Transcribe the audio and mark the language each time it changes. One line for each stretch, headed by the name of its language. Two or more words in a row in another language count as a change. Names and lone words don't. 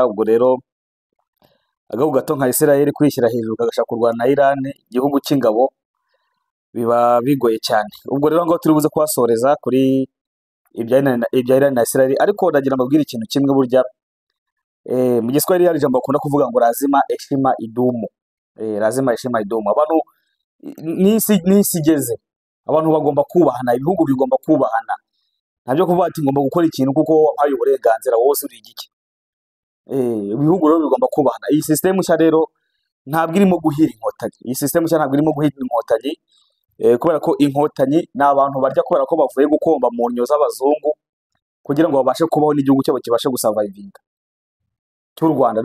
Kinyarwanda: Ubwo rero agahugu gato nka Israel kwishyira hejuru kagashaka kurwana na Iran, igihugu cy'ingabo, biba bigoye cyane. Ubwo rero ngo turi buze kuhasoreza kuri ibya Iran na Israel, ariko ndagira mbabwire ikintu kimwe. Burya mu Giswahili hari ijambo bakunda kuvuga ngo
Swahili: lazima heshima idumu. Lazima heshima idumu.
Kinyarwanda: Abantu n'isi igeze, abantu bagomba kubahana, ibihugu bigomba kubahana. Ntabyo kuvuga ati ngomba gukora ikintu kuko wampaye uburenganzira, wowe uri igiki. Ibihugu rero bigomba kubahana. Iyi system nshya rero ntabwo irimo guhira inkotanyi, kubera ko inkotanyi ni abantu barya kubera ko bavuye gukomba mu nnyo z'abazungu kugira ngo babashe kubaho n'igihugu cyabo kibashe gusavayivinga cy'u Rwanda.